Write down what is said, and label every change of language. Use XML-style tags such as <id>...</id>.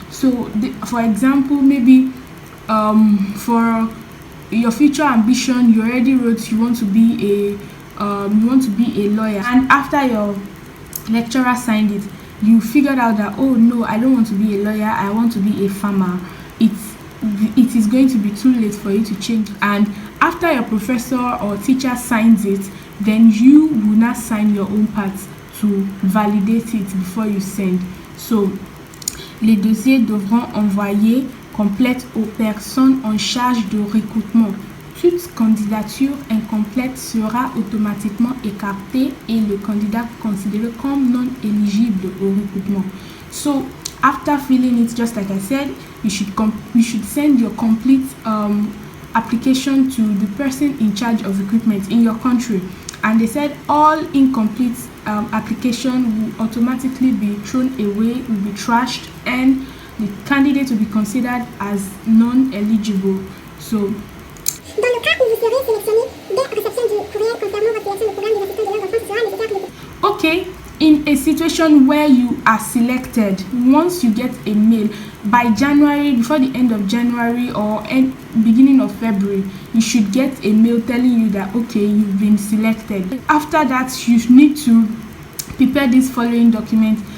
<en>So, for example, maybe for your future ambition, you already wrote you want to be a lawyer, and after your lecturer signed it, you figured out that, oh no, I don't want to be a lawyer, I want to be a farmer. It is going to be too late for you to change. And after your professor or teacher signs it, then you will not sign your own part to validate it before you send.</en> <fr>So, les dossiers devront envoyer complète aux personnes en charge de recrutement. Toute candidature incomplète sera automatiquement écartée et le candidat considéré comme non éligible au recrutement.</fr> <en>So after filling it, just like I said, you should send your complete application to the person in charge of recruitment in your country. And they said all incomplete application will automatically be thrown away, will be trashed, and the candidate will be considered as non-eligible. So,</en> <fr>dans le cas où vous serez sélectionné dès réception du courriel concernant votre sélection, le programme des assistants de langue en France sera nécessaire de...</fr> <en>Okay, in a situation where you are selected, once you get a mail by January, before the end of January or beginning of February, you should get a mail telling you that, okay, you've been selected. After that, you need to prepare this following document.</en>